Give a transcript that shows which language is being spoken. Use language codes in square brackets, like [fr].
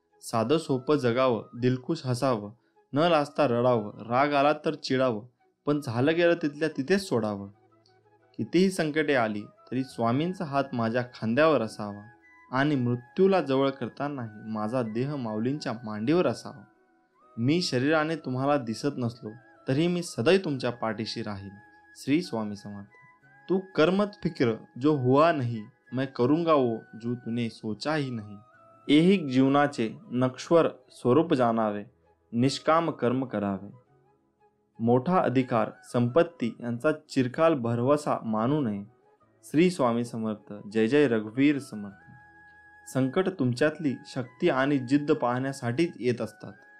[mr] साधं सोपं जगावं, दिलखुश हसावं, न लाजता रडावं, राग आला तर चिडावं, पण झालं गेलं तिथल्या तिथेच सोडावं. कितीही संकटे आली तरी स्वामींचा हात माझ्या खांद्यावर असावा, आणि मृत्यूला जवळ करतानाही माझा देह माऊलींच्या मांडीवर असावा. मी शरीराने तुम्हाला दिसत नसलो तरी मी सदैव तुमच्या पाठीशी राहील. श्री स्वामी समर्थ. [hi] तू कर्मत फिक्र जो हुआ नहीं, मैं करूँगा वो जो तूने सोचा ही नहीं. [mr] ऐहिक जीवनाचे नश्वर स्वरूप जाणावे, निष्काम कर्म करावे. मोठा अधिकार संपत्ती यांचा चिरकाल भरवसा मानू नये. श्री स्वामी समर्थ. जय जय रघुवीर समर्थ. संकट तुमच्यातली शक्ती आणि जिद्द पाहण्यासाठीच येत असतात.